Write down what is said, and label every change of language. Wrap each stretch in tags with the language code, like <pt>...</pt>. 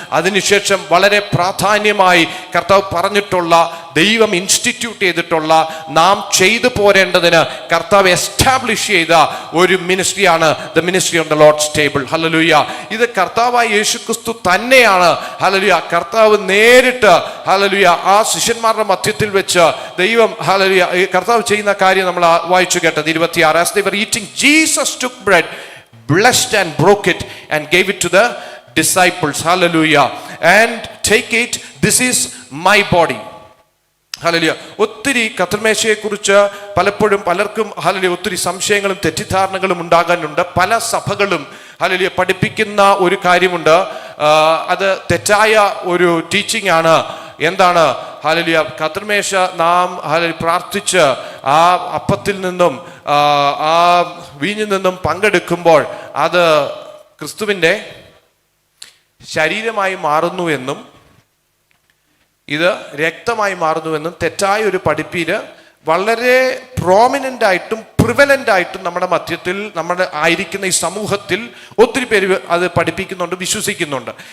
<ml>അതിനുശേഷം വളരെ പ്രാധാന്യമായി കർത്താവ് പറഞ്ഞിട്ടുള്ള, ദൈവം ഇൻസ്റ്റിറ്റ്യൂട്ട് ചെയ്തിട്ടുള്ള, നാം ചെയ്തു പോരേണ്ടതിന് കർത്താവ് എസ്റ്റാബ്ലിഷ് ചെയ്ത ഒരു മിനിസ്ട്രിയാണ്</ml> <en>The ministry on the Lord's table.</en> <ml>Hallelujah. ഇത് കർത്താവായ യേശുക്രിസ്തു തന്നെയാണ് ഹല്ലേലൂയ കർത്താവ് നേരിട്ട് ഹല്ലേലൂയ ആ ശിഷ്യന്മാരുടെ മധ്യത്തിൽ വെച്ച് ദൈവം ഹല്ലേലൂയ കർത്താവ് ചെയ്യുന്ന കാര്യം നമ്മൾ വായിച്ചു കേട്ടത് 26.</ml> <en>As they were eating, Jesus took bread, blessed and broke it and gave it to the disciples. Hallelujah. And take it, this is my body.</en> <ml>Hallelujah. ഒത്തിരി കർത്തൃമേശയെക്കുറിച്ച് പലപ്പോഴും പലർക്കും ഹല്ലേലൂയ ഒത്തിരി സംശയങ്ങളും തെറ്റിദ്ധാരണകളും ഉണ്ടാകാനുണ്ട്. പല സഭകളും ഹല്ലേലൂയ പഠിപ്പിക്കുന്ന ഒരു കാര്യമുണ്ട്, അത് തെറ്റായ ഒരു ടീച്ചിങ് ആണ്. എന്താണ്? ഹല്ലേലൂയ കർത്തൃമേശ നാം പ്രാർത്ഥിച്ച് ആ അപ്പത്തിൽ നിന്നും ആ വീഞ്ഞിൽ നിന്നും പങ്കെടുക്കുമ്പോൾ അത് ക്രിസ്തുവിൻ്റെ ശരീരമായി മാറുന്നു എന്നും ഇത് രക്തമായി മാറുന്നുവെന്നും തെറ്റായ ഒരു പഠിപ്പീര് വളരെ പ്രോമിനൻ്റ് ആയിട്ടും പ്രിവലൻ്റ് ആയിട്ടും നമ്മുടെ മധ്യത്തിൽ നമ്മുടെ ആയിരിക്കുന്ന ഈ സമൂഹത്തിൽ ഒത്തിരി പേര് അത് പഠിപ്പിക്കുന്നുണ്ട്, വിശ്വസിക്കുന്നുണ്ട്.</ml>